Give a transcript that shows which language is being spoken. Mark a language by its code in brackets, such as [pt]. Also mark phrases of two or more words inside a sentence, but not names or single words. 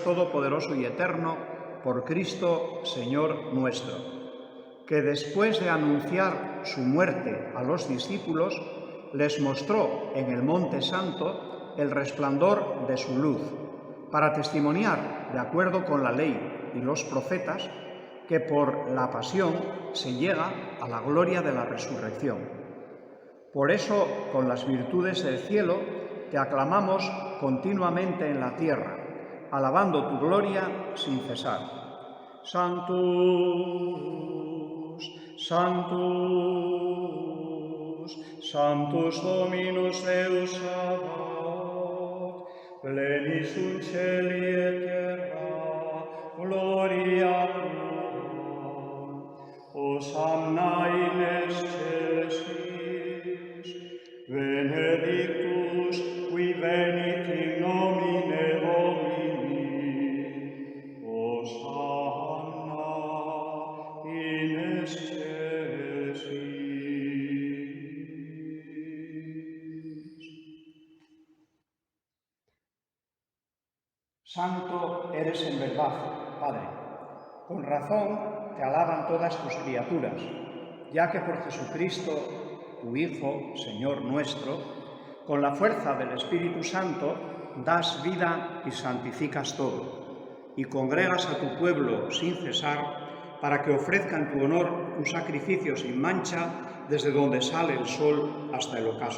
[es] Todopoderoso y Eterno, por Cristo, Señor nuestro, que después de anunciar su muerte a los discípulos, les mostró en el Monte Santo el resplandor de su luz, para testimoniar, de acuerdo con la ley y los profetas, que por la pasión se llega a la gloria de la resurrección. Por eso, con las virtudes del cielo, te aclamamos continuamente en la tierra, alabando tu gloria sin cesar. [la] Sanctus, Sanctus, Sanctus Dominus Deus Sabaoth, plenis in celi et terra, gloria tua. Hosanna in excelsis, benedictus qui venit in nomine Domini, Hosanna in excelsis. [es] Santo eres en verdad, Padre. Con razón te alaban todas tus criaturas, ya que por Jesucristo, tu Hijo, Señor nuestro, con la fuerza del Espíritu Santo, das vida y santificas todo, y congregas a tu pueblo sin cesar, para que ofrezca en tu honor un sacrificio sin mancha desde donde sale el sol hasta el ocaso.